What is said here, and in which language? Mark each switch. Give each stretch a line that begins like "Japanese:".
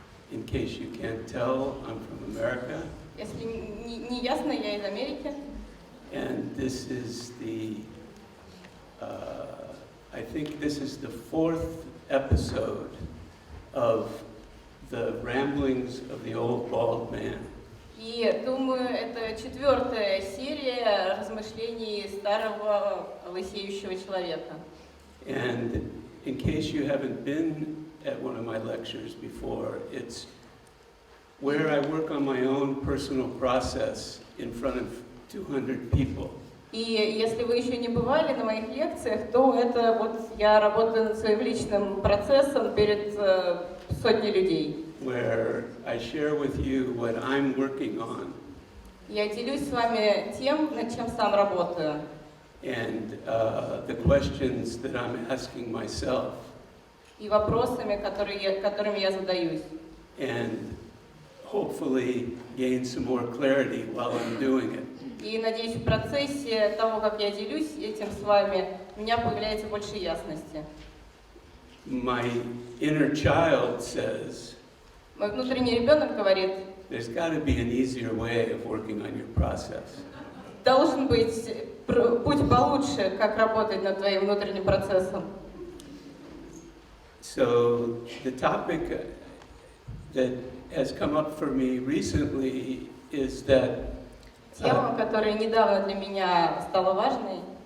English: In case you can't tell, I'm from America.
Russian: Если не ясно, я из Америки.
English: And this is I think this is the 4th episode of the ramblings of the old bald man.
Russian: И думаю, это 4-я серия размышлений старого лысеющего человека.
English: And in case you haven't been at one of my lectures before, it's where I work on my own personal process in front of 200 people.
Russian: И если вы еще не бывали на моих лекциях, то это вот я работаю над своим личным процессом перед сотней людей.
English: Where I share with you what I'm working on.
Russian: Я делюсь с вами тем, над чем сам работаю.
English: And the questions that I'm asking myself.
Russian: И вопросами, которыми я задаюсь.
English: And hopefully gain some more clarity while I'm doing it.
Russian: И надеюсь, в процессе того, как я делюсь этим с вами, у меня появляется больше ясности.
English: My inner child says,
Russian: Мой внутренний ребенок говорит,
English: there's got to be an easier way of working on your process.
Russian: должен быть путь получше, как работать над твоим внутренним процессом.
English: So the topic that has come up for me recently is that
Russian: Тема, которая недавно для меня стала важной.